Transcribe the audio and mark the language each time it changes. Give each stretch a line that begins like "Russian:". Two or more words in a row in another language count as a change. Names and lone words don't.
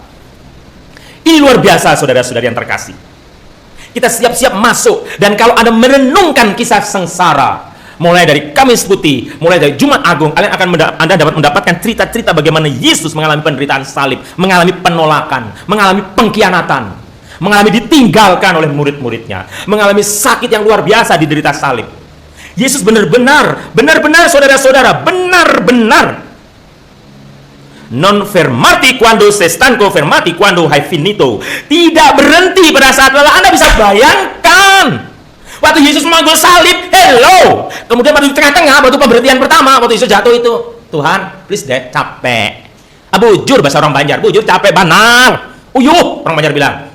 Indonesian: Ini luar biasa, saudara-saudari yang terkasih. Kita siap-siap masuk, dan kalau Anda merenungkan kisah sengsara, mulai dari Kamis Putih, mulai dari Jumat Agung, Anda dapat mendapatkan cerita-cerita bagaimana Yesus mengalami penderitaan salib, mengalami penolakan, mengalami pengkhianatan, mengalami ditinggalkan oleh murid-muridnya, mengalami sakit yang luar biasa di derita salib. Yesus benar-benar saudara-saudara, benar-benar
Italian: non fermati quando se stanco, fermati quando hai finito.
Indonesian: Tidak berhenti pada saat lelah. Anda bisa bayangkan waktu Yesus memanggul salib, hello. Kemudian pada tengah-tengah, waktu pemberhentian pertama, waktu Yesus jatuh itu, Tuhan, please deh, capek. Bujur bahasa orang Banjar,
Banjar: bujur capek banar.
Indonesian: Uyuh, orang Banjar bilang.